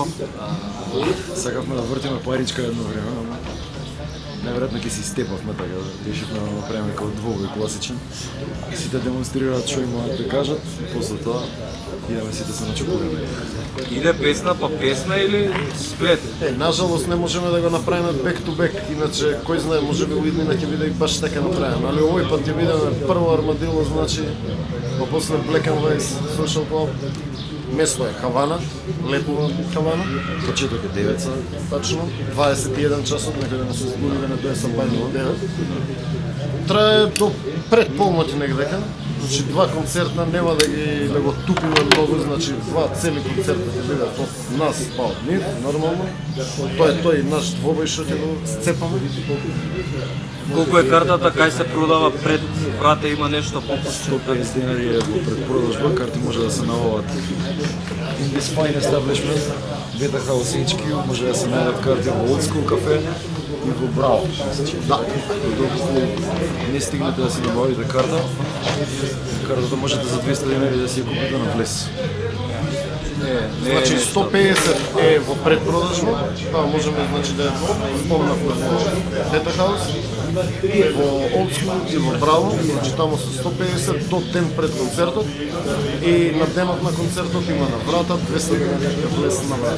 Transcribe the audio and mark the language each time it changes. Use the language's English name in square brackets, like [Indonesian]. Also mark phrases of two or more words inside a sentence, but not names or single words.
[Macedonian] Сакавме да вртиме паричка едно време, ама најверојатно ќе си степавме така, решивме да направиме како двобој класичен. Сите демонстрираат што имаат да кажат и после тоа идеме сите се начекуваме. Иде песна па песна или сплет? Нажалост не можеме да го направиме [English] back to back, [Macedonian] иначе кој знае, може би уиднина ќе биде и баш така направено, али овој пат ќе бидеме прво Армадило, значи, па после Black and White Social Club. Место е Хавана, летова Хавана, почеток е 9 са, тачно, 21 часот, некој да не се сгуби да не дое са бајно од 9. Трае до пред полноќ негдека, значи два концерта, нема да го тупиме многу, значи два цели концерта ќе бидат од нас па од нив, нормално. Тоа е тој наш двобој што ќе го сцепаме. Колку е картата, кај се продава пред врата, има нешто попусно? 150 денари е во предпродажба, карти може да се набават. [English] In this fine establishment, Beta House HQ, [Macedonian] може да се најдат карти во Old School кафе и во Браво. Да, доколку не стигнете да си набавите картата можете за 200 денари да си ја купите на влез. Значи 150 е во предпродажба, тоа можеме значи да спомнавме во Beta House, во Old School и во Браво, значи таму со 150 до ден пред концертот и на денот на концертот има на врата 200 денари влез на врата.